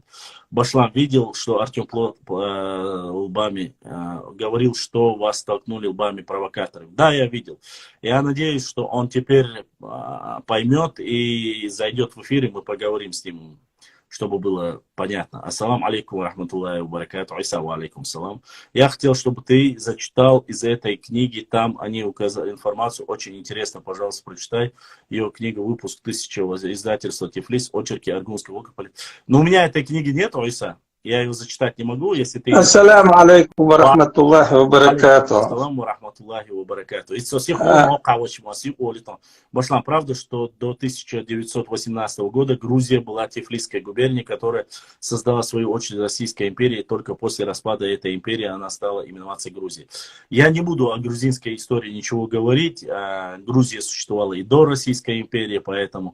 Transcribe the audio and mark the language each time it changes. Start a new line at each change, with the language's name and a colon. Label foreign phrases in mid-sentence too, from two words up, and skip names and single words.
Russian: Башлам видел, что Артем лбами говорил, что вас столкнули лбами провокаторов. Да, я видел. Я надеюсь, что он теперь поймет и зайдет в эфир, и мы поговорим с ним, чтобы было понятно.
Arabic: السلام عليكم رحمة الله وبركاته. عيسى وعليكم السلام.
Russian: Я хотел, чтобы ты зачитал из этой книги, там они указали информацию, очень интересно, пожалуйста, прочитай. Ее книга, выпуск 1000 издательства Тифлис, очерки Аргунского округа. Но у меня этой книги нет, Иса. Я ее зачитать не могу, если ты...
Arabic: السلام عليكم ورحمة الله وبركاته. السلام رحمة الله وبركاته.
Russian: Башлам, правда, что до 1918 года Грузия была Тифлисской губернией, которая создала, в свою очередь, Российская империя, и только после распада этой империи она стала именоваться Грузией. Я не буду о грузинской истории ничего говорить. Грузия существовала и до Российской империи, поэтому...